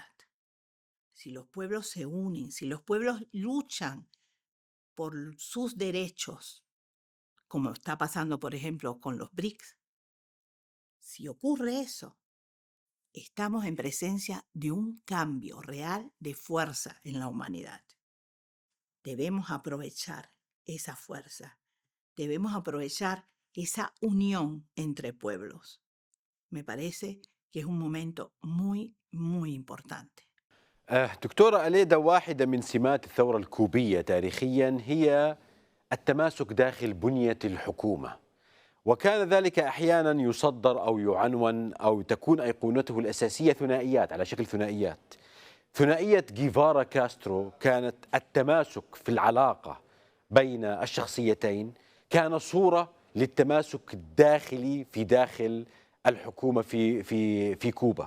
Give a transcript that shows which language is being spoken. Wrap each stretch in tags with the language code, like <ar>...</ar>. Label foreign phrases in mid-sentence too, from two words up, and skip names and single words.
<es>Si los pueblos se unen, si los pueblos luchan por sus derechos, como está pasando, por ejemplo, con los BRICS, si ocurre eso, estamos en presencia de un cambio real de fuerza en la humanidad. Debemos aprovechar esa fuerza, debemos aprovechar esa unión entre pueblos. Me parece que es un momento muy, muy importante.</es> <ar>دكتورة أليدا، واحدة من سمات الثورة الكوبية تاريخيا هي التماسك داخل بنية الحكومة، وكان ذلك أحيانا يصدر أو يعنون أو تكون أيقونته الأساسية ثنائيات، على شكل ثنائيات. ثنائية جيفارا كاسترو كانت التماسك في العلاقة بين الشخصيتين، كان صورة للتماسك الداخلي في داخل الحكومة في كوبا.</ar>